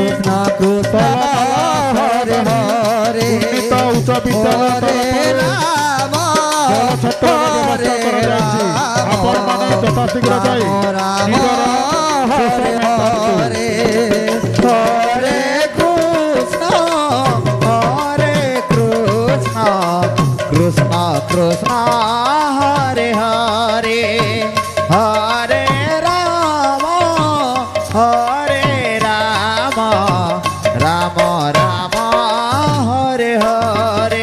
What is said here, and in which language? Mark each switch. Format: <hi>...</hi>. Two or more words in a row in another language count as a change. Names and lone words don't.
<or>କୃଷ୍ଣ ହରେ ହରେ ଉନ୍ନୀତ ଉଚ୍ଚ ବିଦ୍ୟାଳୟ ରାମ ଜଳ ଛତ୍ରର ବ୍ୟବସ୍ଥା କରାଯାଇଛି। ଆପଣମାନେ ଯଥାଶୀଘ୍ର ଯାଇ ନିଜର ହରେ ହରେ ହରେ କୃଷ୍ଣ কৃষ্ণ কৃষ্ণ হরে হরে হরে রাম রাম রাম হরে হরে</or>